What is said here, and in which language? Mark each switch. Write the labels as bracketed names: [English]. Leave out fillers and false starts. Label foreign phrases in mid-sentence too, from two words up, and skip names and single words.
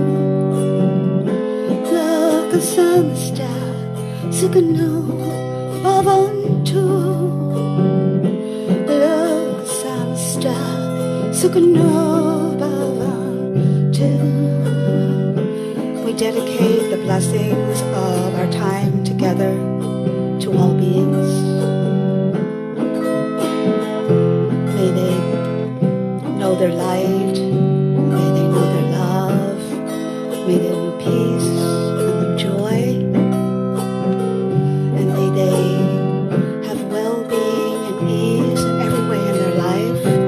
[Sanskrit] Loka samasta sukno bhavantu. Loka samasta sukno bhavantu. [English] We dedicate the blessings of our time together to all beings. May they know their light, may they know their love, may they know peace and joy, and may they have well-being and ease in every way in their life,